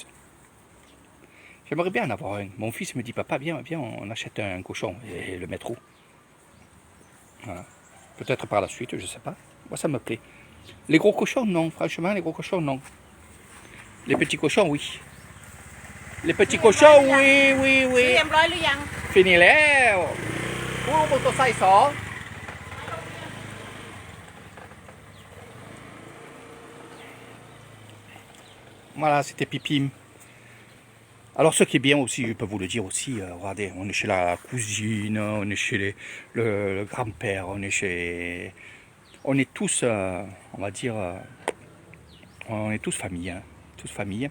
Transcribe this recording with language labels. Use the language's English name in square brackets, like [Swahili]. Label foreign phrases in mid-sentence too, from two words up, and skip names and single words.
[French] J'aimerais bien en avoir un. Mon fils me dit, papa, viens, on achète un cochon et le mettre où? Voilà. Peut-être par la suite, je sais pas. Moi, ça me plaît. Les gros cochons, non. Franchement, les gros cochons, non. Les petits cochons, oui. Les petits cochons, oui, oui, oui. [Thai] เรียบร้อยหรือยัง Finiแล้วผู้มอเตอร์ไซค์สอง [French] Voilà, c'était Pipim. Alors, ce qui est bien aussi, je peux vous le dire aussi, regardez, on est chez la cousine, on est chez le grand-père, on est tous, on va dire, on est tous famille, hein, tous famille.